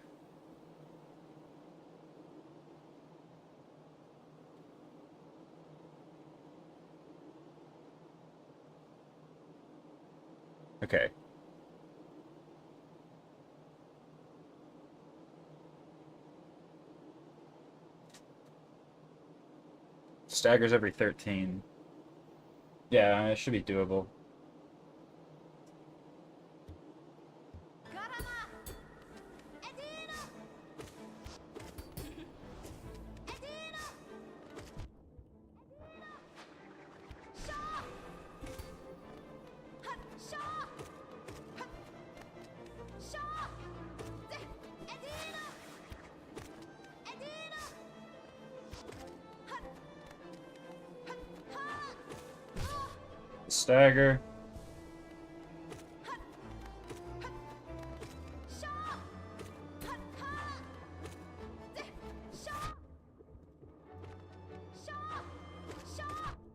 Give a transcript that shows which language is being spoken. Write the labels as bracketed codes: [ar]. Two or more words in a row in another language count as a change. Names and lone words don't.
[en] Okay. Staggers every 13. Yeah, it should be doable. Garana. Edina. Edina. Shaw. Hut. Shaw. Hut. Shaw. Edina. Edina. Hut. Hut. Ha. Stagger. Shaw. Hut. Ha. Shaw. Shaw. Shaw.